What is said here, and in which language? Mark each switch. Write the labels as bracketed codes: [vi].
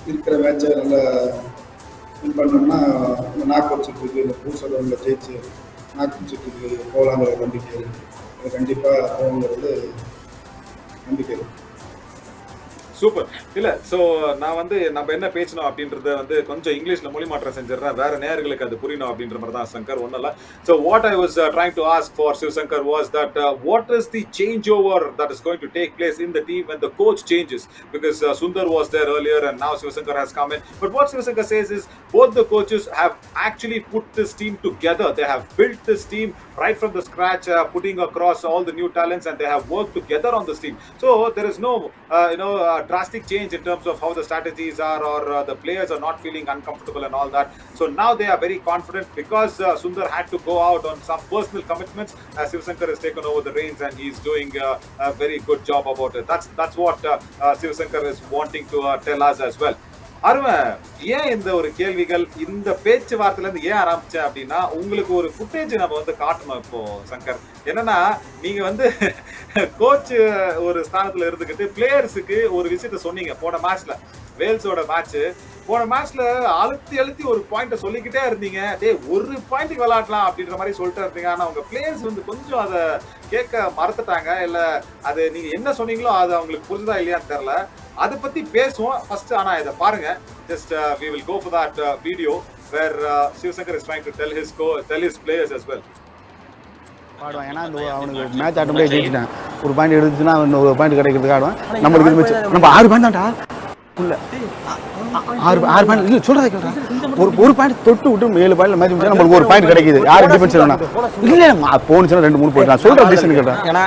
[ta] இருக்கிற மேட்சை நல்லா வின் பண்ணோம்னா நாக் அவுட் சுற்றுக்கு இந்த பூசலவங்களை ஜெயிச்சு நாக் அவுட் சுற்றுக்கு போகலாங்கிற நம்பிக்கை இருக்குது. அது கண்டிப்பாக போகுங்கிறது நம்பிக்கை இருக்குது. சூப்பர். இல்ல, சோ நான் வந்து நம்ம என்ன பேசணும் அப்படின்றத வந்து கொஞ்சம் இங்கிலீஷ்ல மொழிமாற்றம் செஞ்சிடறேன், வேற நேயர்களுக்கு அது புரியணும் அப்படின்ற மாதிரி தான் சங்கர். ஒன்னும் இல்ல. [en] So what I was trying to ask for Sivasankar was that what is the changeover that is going to take place in the team when the coach changes? Because Sundar was there earlier and now Sivasankar has come in. But what Sivasankar says is both the coaches have actually put this team together. They have built this team right from the scratch, putting across all the new talents, and they have worked together on this team. So there is no drastic change in terms of how the strategies are, or the players are not feeling uncomfortable and all that. So now they are very confident because Sundar had to go out on some personal commitments. Sivasankar has taken over the reins and he's doing a very good job about it. That's what Sivasankar is wanting to tell us as well. [ta] அருமை. ஏன் இந்த ஒரு கேள்விகள் இந்த பேச்சுவார்த்தையில இருந்து ஏன் ஆரம்பிச்சேன் அப்படின்னா, உங்களுக்கு ஒரு ஃபுட்டேஜ் நம்ம வந்து காட்டணும் இப்போ சங்கர். என்னன்னா, நீங்க வந்து கோச் ஒரு ஸ்தானத்துல இருந்துகிட்டு பிளேயர்ஸுக்கு ஒரு விஷயத்த சொன்னீங்க போன மேட்ச்ல, வேல்ஸோட மேட்ச். போன மேட்ச்ல அழுத்தி ஒரு பாயிண்ட சொல்லிக்கிட்டே இருந்தீங்க. ஒரு பாயிண்ட்டுக்கு விளையாடலாம் அப்படின்ற மாதிரி சொல்லிட்டு இருந்தீங்க. ஆனா உங்க பிளேயர்ஸ் வந்து கொஞ்சம் அதை கேட்க மறந்துட்டாங்க. இல்ல அது நீங்க என்ன சொன்னீங்களோ அது அவங்களுக்கு புரிஞ்சதா இல்லையான்னு தெரியல. அதை பத்தி பேசுவோம் ஃபர்ஸ்ட். ஆனா இதை பாருங்க, [en] Just we will go for that video. where Shivsankar is trying to tell his players as well. [ta] ஆடுவான். ஏன்னா அந்த அவனுக்கு மேட்ச் ஆட்டோமேட்டிக் ஜெயிச்சிட்டேன். ஒரு பாயிண்ட் எடுத்துச்சுன்னா இன்னும் ஒரு பாயிண்ட் கிடைக்கிறதுக்கு ஆடுவான். நம்மளுக்கு இது மேட்ச் நம்ம 6 பாயிண்ட் தான்டா இல்லை 6 பாயிண்ட் இல்லை சொல்கிறத கேட்குறேன். ஒரு பாயிண்ட் தொட்டு விட்டு 7 பாயிண்ட்ல மேட்ச் முடிச்சா நம்மளுக்கு ஒரு பாயிண்ட் கிடைக்குது. யார் டிஃபென்ஸ் இல்லைனா இல்லை போனுச்சுன்னா 2-3 போயிட்டு நான் சொல்கிற டிசிஷன் கேட்குறேன்.